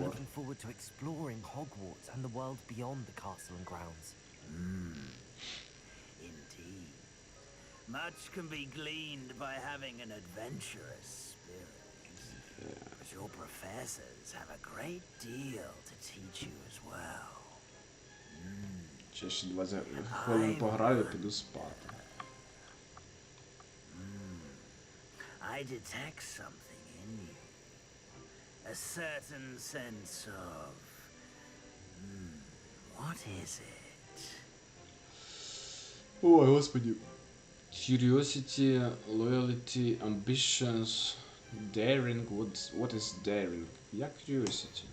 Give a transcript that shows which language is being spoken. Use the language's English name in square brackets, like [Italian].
[English] looking forward to exploring Hogwarts and the world beyond the castle and grounds. Indeed. Much can be gleaned by having an adventurous spirit. But your professors have a great deal to teach you as well. [Ukrainian] Ще 20 хвилин пограю, піду спати. [English] I detect something in you. A certain sense of... what is it? [Ukrainian] Ой, господи. [English] Curiosity, loyalty, ambitions, daring. What is daring? [Ukrainian] Як [English] curiosity?